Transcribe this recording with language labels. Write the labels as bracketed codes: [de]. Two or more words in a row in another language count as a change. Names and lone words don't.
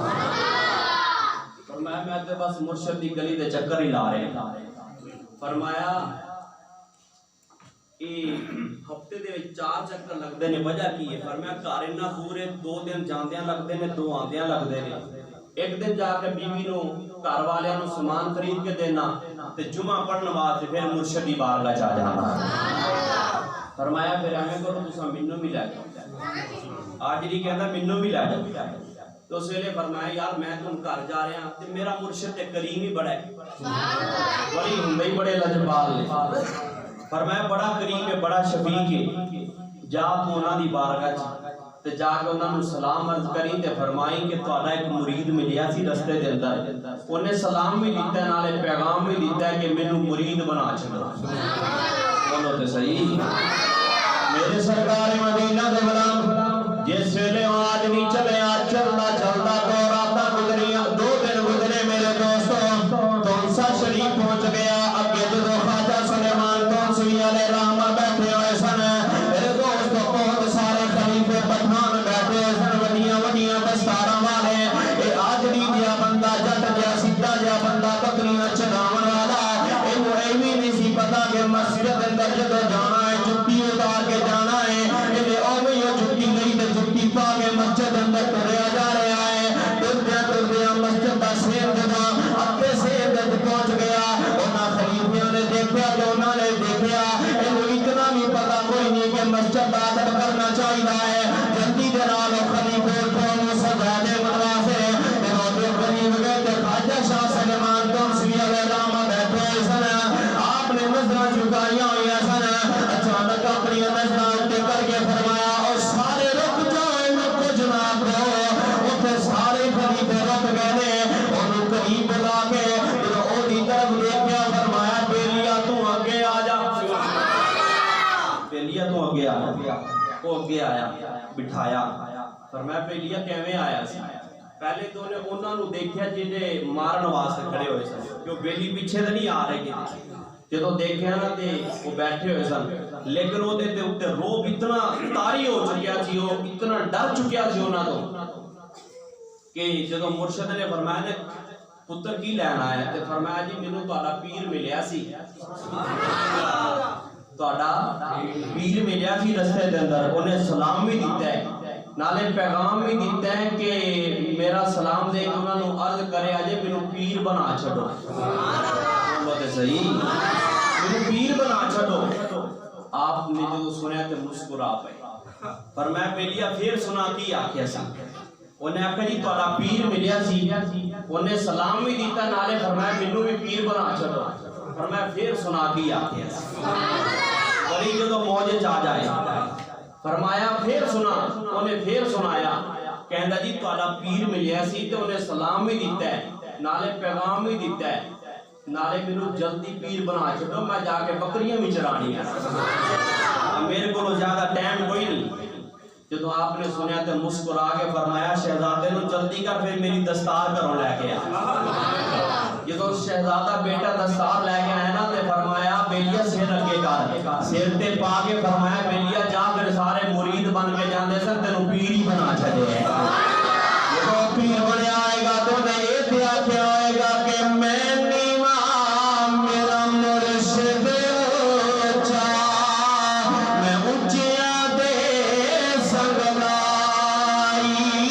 [pa] فرمایا میں تے بس مرشد دی گلی دے چکر ہی لا رہے ہیں، فرمایا ہفتے دے 4 چکر لگتے ہیں، وجہ کی ہے؟ فرمایا گھر اتنا دور ہے، 2 دن جاندیاں لگتے ہیں 2 آندیاں لگتے ہیں، ایک دن جا کے بیوی نو گھر والیاں نو سامان خرید کے دینا تے جمعہ پڑھن واسطے پھر مرشد دی بارگاہ چ جانا۔ فرمایا پھر ایویں کرو تساں مینوں بھی لے جاؤ، آجری کہندا مینوں بھی لے جاؤ، تو اس ویلے فرمایا یار میں تم گھر جا رہا تے میرا مرشد تے کریم ہی بڑا ہے، ولی ہندے ہی بڑے لجپال نے، فرمایا بڑا کریم ہے، بڑا شفیق ہے، جا تو انہاں دی بارگاہ چ تے جا کے انہاں نوں سلام عرض کری تے فرمائی کہ تہاڈا ایک مرید ملیا سی رستے دے اندر، انہیں سلام بھی دیتا ہے نالے پیغام بھی دیتا ہے کہ مینوں مرید بنا چھوڑا، بولو تے صحیح، میرے سرکار مدینہ دے غلام جس ویلے آدمی چلے چلتا چلتا دو راتاں گزریاں 2 دن گزرے میرے دوستوں تونسا شریف پہنچ گیا اگے جدو خواجہ سلیمان تونسوی علیہ الرحمہ بیٹھے ہوئے سن میرے دوستوں بہت سارے خلیفے پٹھان بیٹھے ہوئے سن وڈیاں وڈیاں دستاراں والے اے آجڑی جیا بندہ جٹ جیا سیدھا جیا بندہ بکریاں چراون والا اینو ایویں نہیں سی پتا کہ مسجد اندر جدو جانا ہے جُتی اتار کے جانا ہے اینے اوویں جُتی نہیں تے جُتی پا کے مسجد اندر ٹریا جا رہا ہے ٹردیا مسجد دا سیر جدو اتے سیر پہنچ گیا انہاں خلیفیاں نے دیکھا جو انہاں نے دیکھا اینو اتنا بھی پتا کوئی نہیں کہ مسجد دا ادب کرنا چاہیے ہے جلدی دے نال خلیفے کو سجادے بنوا سے تے قریب گئے تے خواجہ شاہ سلیمان تونسوی علیہ الرحمہ بیٹھے سن آپ نے نظراں جھکائیاں ہوئی سن اچانک اپنی نظراں اٹھے کر کے فرمایا اور سارے رک جاؤ رکو جناب اوتھے سارے خلیفے رک گئے نے اونوں قریب بلا کے او دی طرف دیکھیا فرمایا بیلیا تو اگے آ جا بیلیا تو اگے آ جا وہ اگے آیا بٹھایا فرمایا بیلیا کیویں آیا سی پہلے تو نے انہاں نو دیکھیا جڑے مارن واسطے کھڑے ہوئے سن کہ بیلی پیچھے تے نہیں آ رہے کتے جدو دیکھیا نا تے وہ بیٹھے ہوئے سن لیکن وہ تے اوتے روب اتنا طاری ہو چکیا سی وہ اتنا ڈر چکیا سی انہاں تو کہ جدو مرشد نے فرمایا نے پتر کی لینا ہے تے فرمایا جی مینوں تہاڈا پیر ملیا سی تہاڈا پیر ملیا سی رستے دے اندر انہیں سلام بھی دیتا ہے نالے پیغام بھی دیتا ہے کہ میرا سلام دے کے انہاں نو عرض کرے اجے مینوں پیر بنا چھڈو بہت صحیح مینوں پیر بنا چھڈو آپ نے جو سنیا تے مسکرا پئے فرمایا بیلیا پھر سنا کی آکھیا سی انہیں آکھیا جی تہاڈا پیر ملیا سی انہیں سلام بھی دیتا نالے فرمایا مینوں بھی پیر بنا چھڈو فرمایا پھر سنا کی آکھیا سی بڑی جدو موج آ جائے فرمایا پھر سنا انہیں پھر سنایا کہندا جی تہاڈا پیر ملیا سی تے انہیں سلام بھی دیتا ہے نالے پیغام بھی دیتا ہے نالے مینوں جلدی پیر بنا چھڈو میں جا کے بکریاں بھی چرانی ہیں میرے کو زیادہ ٹائم کوئی نہیں جدو آپ نے سنیا تے مسکرا کے فرمایا شہزادے نو جلدی کر پھر میری دستار گھروں لے کے آ جدو شہزادہ بیٹا دستار لے کے آیا نا تے فرمایا بیلیا سر اگے کر سر تے پا کے فرمایا بیلیا جا میرے سارے مرید بن کے جاندے سن تینوں پیر ہی بنا چھڈے جدو پیر بنیا آئے گا تو نے یہ تے آکھیا ہوئے گا کہ میں نیواں میرا مرشد اونچا میں اونچیاں دے سنگ لائی